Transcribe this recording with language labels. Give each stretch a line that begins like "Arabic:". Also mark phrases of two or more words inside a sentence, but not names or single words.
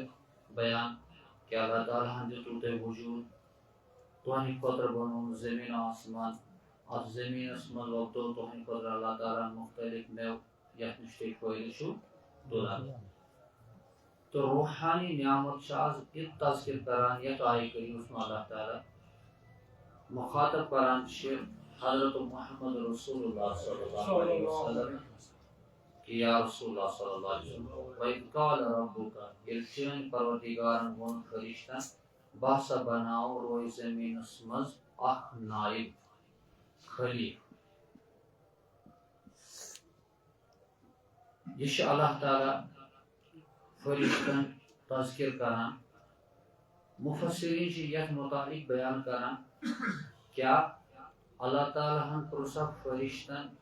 Kashmiri: بیان کہ اللہ تعالیٰ ہن دِتوٕ تۄہہِ وجوٗد تُہنٛدِ خٲطرٕ بنووُن زٔمیٖن آسمان اتھ زٔمیٖنس منٛز وۄپدو تُہنٛدِ خٲطرٕ اللہ تعالیٰ ہن مختلف مٮ۪وٕ یتھ نِش تُہۍ فٲیدٕ چھُو تُلان تہٕ روحانی نعمت چھِ آز یہِ تذکر کران یتھ آیہِ کریٖمس منٛز اللہ تعالیٰ مخاطب کران چھِ حضرت محمد رسول اللہ
Arabic: صلی اللہ علیہ وسلم
Kashmiri: کہ یا رسول اللہ
Arabic: صلی اللہ علیہ وسلم وَإِذْ قَالَ رَبُّكَ
Kashmiri: ییٚلہِ چٲنۍ پروردگارن ووٚن فرشتن بہٕ ہسا بناو روزِ زٔمیٖنس منٛز اکھ نایب خلیٖف یہِ چھُ اللہ تعالیٰ فرشتن تذکر کران مفسرین چھِ یتھ متعلق بیان کران کیٛاہ اللہ تعالیٰ ہن پرٛژھکھ فرشتن